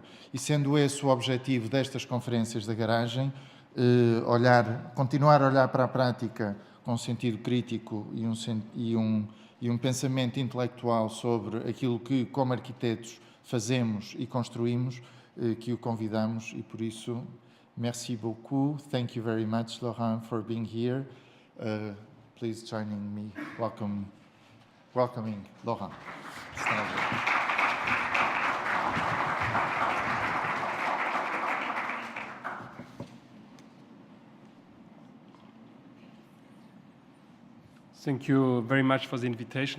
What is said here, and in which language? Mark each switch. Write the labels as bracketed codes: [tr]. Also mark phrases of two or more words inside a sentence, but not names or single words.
[pt] E sendo esse o objetivo destas conferências da garagem, continuar a olhar para a prática com um sentido crítico e um pensamento intelectual sobre aquilo que, como arquitetos, fazemos e construímos, que o convidamos, e por isso, [fr] merci beaucoup. [en] Thank you very much, Laurent, for being here. Please join me welcoming Laurent. Thank you very much for the invitation.